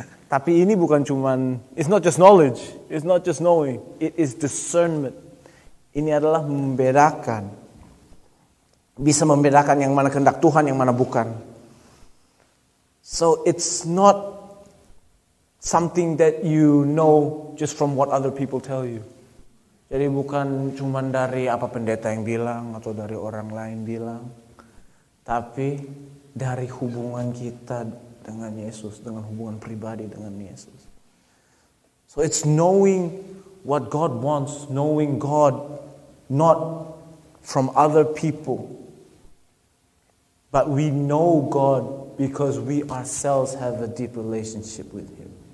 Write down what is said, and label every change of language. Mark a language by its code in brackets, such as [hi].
[id] Tapi ini bukan cuman, [en] it's not just knowledge, it's not just knowing, it is discernment. [id] Ini adalah membedakan. Bisa membedakan yang mana kehendak Tuhan, yang mana bukan. [en] So it's not something that you know just from what other people tell you. [id] Jadi bukan cuma dari apa pendeta yang bilang atau dari orang lain bilang, tapi dari hubungan kita dengan Yesus, dengan hubungan pribadi dengan Yesus. [en] So it's knowing what God wants, knowing God not from other people, but we know God because we ourselves have a deep relationship with Him.